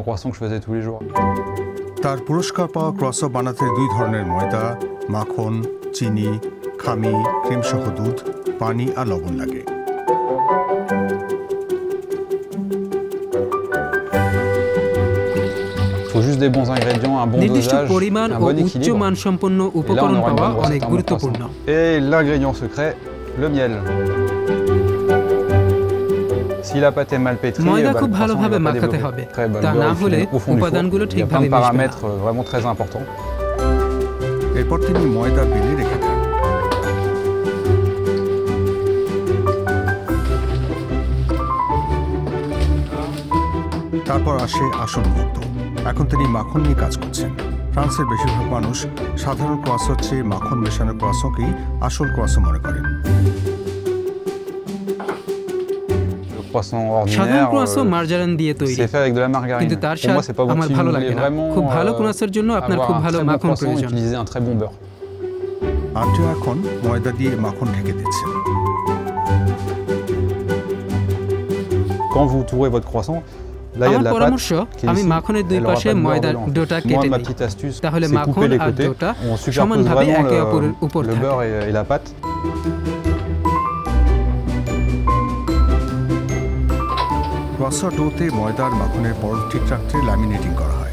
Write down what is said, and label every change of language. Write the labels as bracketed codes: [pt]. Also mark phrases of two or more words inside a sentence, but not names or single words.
[bn] তার পুরস্কার পাওয়া ক্রোয়াসন বানাতে 2 ধরনের ময়দা, মাখন, চিনি, খামি, ক্রিম সহ দুধ, পানি আর লবণ লাগে। নির্দিষ্ট পরিমাণ ও উচ্চ মানসম্পন্ন উপকরণ পাওয়া অনেক গুরুত্বপূর্ণ। [fr] Et l'ingrédient secret, le miel. Si la pâte est mal pétrie, [bn] ময়দা খুব ভালোভাবে মাখাতে হবে, তা না হলে উপাদানগুলো ঠিকভাবে মিশবে না। [fr] Paramètres vraiment très importants. [bn] এরপর তিনি ময়দা বেলে রেখে দেন। তারপর আসে আসল মুহূর্ত। এখন তিনি মাখন নিয়ে কাজ করছেন। ফ্রান্সের বেশিরভাগ মানুষ সাধারণ ক্রোয়াসনের চেয়ে মাখন মেশানো ক্রোয়াসনকেই আসল ক্রোয়াসন মনে করেন। সাধারণ ক্রোয়াসন মার্জারিন দিয়ে তৈরি, কিন্তু তার স্বাদ আমার ভালো লাগে না। খুব ভালো ক্রোয়াসনের জন্য আপনার খুব ভালো মাখন প্রয়োজন। আদ্রিয়া এখন ময়দা দিয়ে মাখন ঢেকে দিচ্ছেন। [fr] Quand vous tourez votre croissant, [bn] আমার পরামর্শ, আমি মাখনের দুই পাশে ময়দার ডোটা কেটে নিই, তাহলে মাখন আর ডোটা সমানভাবে একে অপরের উপর থাকে। ক্রোয়াসন ডোতে ময়দা আর মাখনের পরত ঠিক রাখতে ল্যামিনেটিং করা হয়।